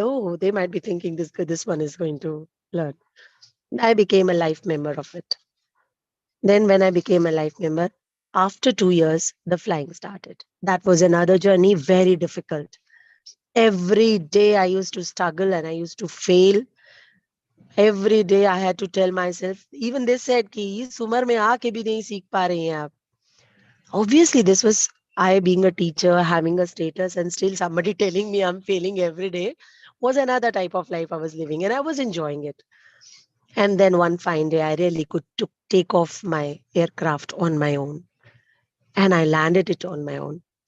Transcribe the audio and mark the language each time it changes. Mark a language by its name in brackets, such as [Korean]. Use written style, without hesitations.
[English] Oh, they might be thinking this one is going to learn. I became a life member of it. Then, when I became a life member, after 2 years, the flying started. That was another journey, very difficult. Every day I used to struggle and I used to fail. Every day I had to tell myself, even they said [Hindi] कि इस उम्र में आके भी नहीं सीख पा रही हैं आप. [English] Obviously, this was I being a teacher, having a status, and still somebody telling me I'm failing every day was another type of life I was living, and I was enjoying it. And then one fine day, I really could take off my aircraft on my own, and I landed it on my own.